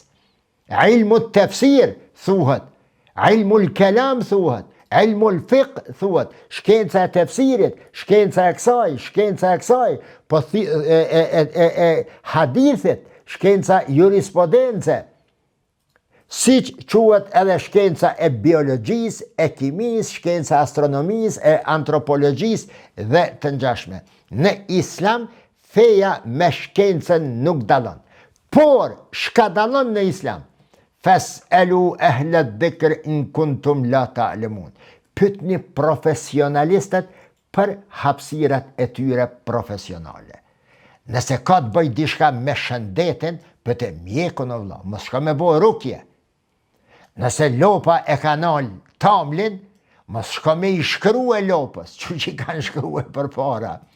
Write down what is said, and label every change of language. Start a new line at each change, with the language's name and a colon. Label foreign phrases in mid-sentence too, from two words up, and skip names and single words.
Arabic: علم التفسير
Albanian: thuhet,
Arabic: علم الكلام
Albanian: thuhet,
Arabic: علم الفقه
Albanian: thuhet, shkenca e tefsirit, shkenca e kësaj, po hadithit, shkenca jurisprudence, siç quhet edhe shkenca e biologjisë, e kimisë, shkenca e astronomisë, e antropologjisë dhe të ngjashme. Në islam, feja me shkencën nuk dallon. Por, shka dallon në islam?
Arabic: فاسألوا أهل الذكر إن كنتم لا تعلمون.
Albanian: Pyetni profesionalistët për hapësirat e tyre profesionale. Nëse ka të bëj diçka me shëndetin, pëtë mjekun o vëlla, mos shka me bëj rukje. Nëse lopa e ka nal tamlin, mos shka me i shkrue lopës, që i kanë shkrue për para.